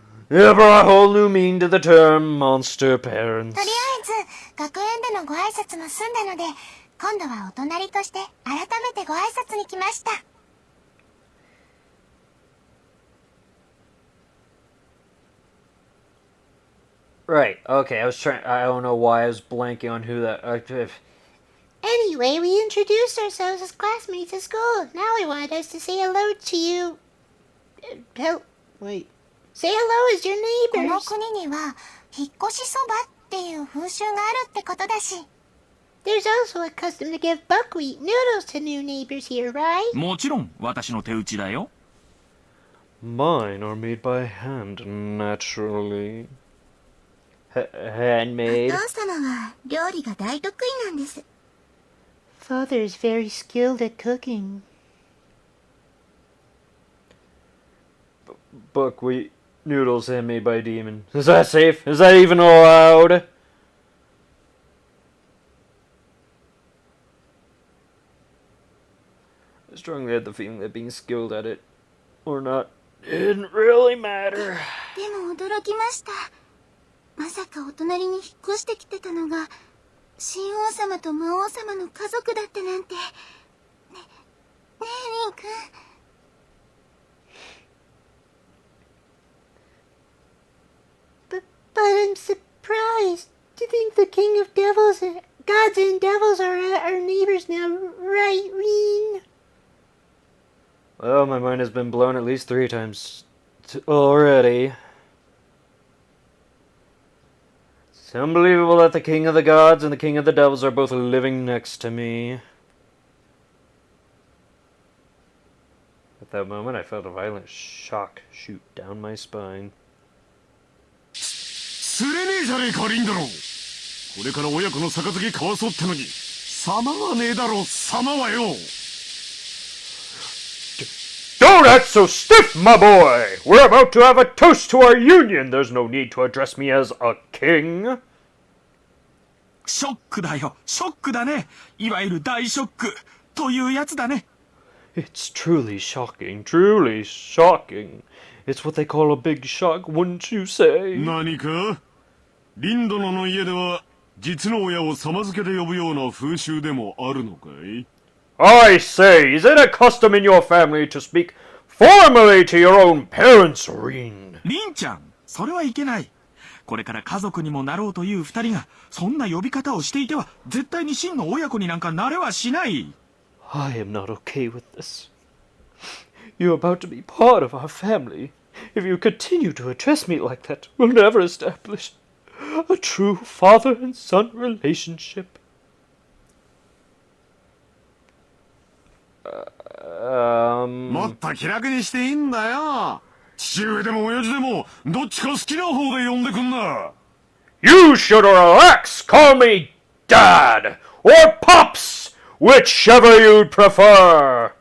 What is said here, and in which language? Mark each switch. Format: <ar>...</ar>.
<en>It brought a whole new meaning to the term monster parents.</en> <ja>とりあえず、学園でのご挨拶も済んだので、今度はお隣として改めてご挨拶に来ました。</ja> <en>Right, okay, I don't know why I was blanking on who that... Anyway, we introduced ourselves as classmates at school. Now he wanted us to say hello to you. Wait. Say hello as your neighbors.</en> <ja>この国には、引っ越しそばっていう風習があるってことだし。</ja> <en>There's also a custom to give buckwheat noodles to new neighbors here, right?</en> <ja>もちろん私の手打ちだよ。</ja> <en>Mine are made by hand, naturally. Handmade.</en> <ja>お父様は料理が大得意なんです。</ja> <en>Father is very skilled at cooking. Buckwheat noodles handmade by a demon. Is that safe? Is that even allowed? I strongly had the feeling that being skilled at it or not didn't really matter.</en> <ja>でも驚きました。まさかお隣に引っ越してきてたのが、神王様と魔王様の家族だったなんて。ねえ、リンくん。</ja> <en>But I'm surprised to think the king of devils, gods and devils are our neighbors now, right, Reen? Well, my mind has been blown at least 3 times already. It's unbelievable that the king of the gods and the king of the devils are both living next to me. At that moment, I felt a violent shock shoot down my spine.</en> <ja>すれねえじゃねえかリンドロー。これから親子の杯交わそうってのに様はねえだろ様はよ。</ja> <en>Don't act so stiff, my boy! We're about to have a toast to our union! There's no need to address me as a king!</en> <ja>ショックだよ、ショックだね。いわゆる大ショックというやつだね。</ja> <en>It's truly shocking, truly shocking. It's what they call a big shock, wouldn't you say?</en> <ja>何かリンドロの家では実の親を様付けで呼ぶような風習でもあるのかい？</ja> <en>I say, is it a custom in your family to speak formally to your own parents, Reen?</en> <ja>リンちゃん、それはいけない。これから家族にもなろうという二人がそんな呼び方をしていては絶対に真の親子になんかなれはしない。</ja> <en>I am not okay with this. You're about to be part of our family. If you continue to address me like that, we'll never establish a true father and son relationship.</en> <ja>もっと気楽にしていいんだよ。父上でも親父でも、どっちか好きな方で呼んでくんな。</ja> <en>You should relax! Call me Dad! Or Pops! Whichever you'd prefer!</en>